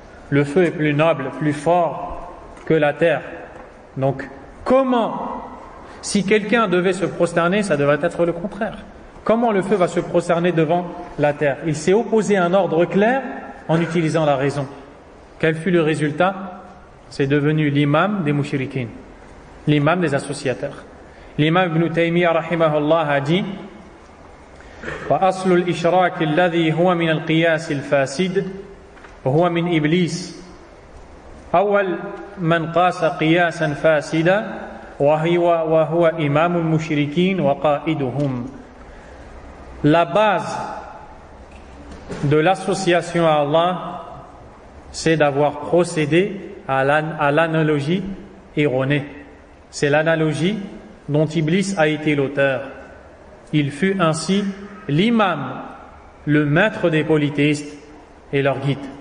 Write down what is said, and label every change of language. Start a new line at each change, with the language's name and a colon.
French: Le feu est plus noble, plus fort que la terre. Donc, comment, si quelqu'un devait se prosterner, ça devrait être le contraire. Comment le feu va se prosterner devant la terre? Il s'est opposé à un ordre clair en utilisant la raison. Quel fut le résultat? C'est devenu l'imam des mouchriquines, l'imam des associateurs.
Arabic: L'imam Ibn Taymiyyah rahimahullah a dit: وأصل الإشراك الذي هو من القياس الفاسد وهو من إبليس أول من قاس قياسا فاسدا وهو إمام المشركين وقائدهم.
French: La base de l'association à Allah, c'est d'avoir procédé à l'analogie erronée. C'est l'analogie dont Iblis a été l'auteur. Il fut ainsi l'imam, le maître des polythéistes et leur guide.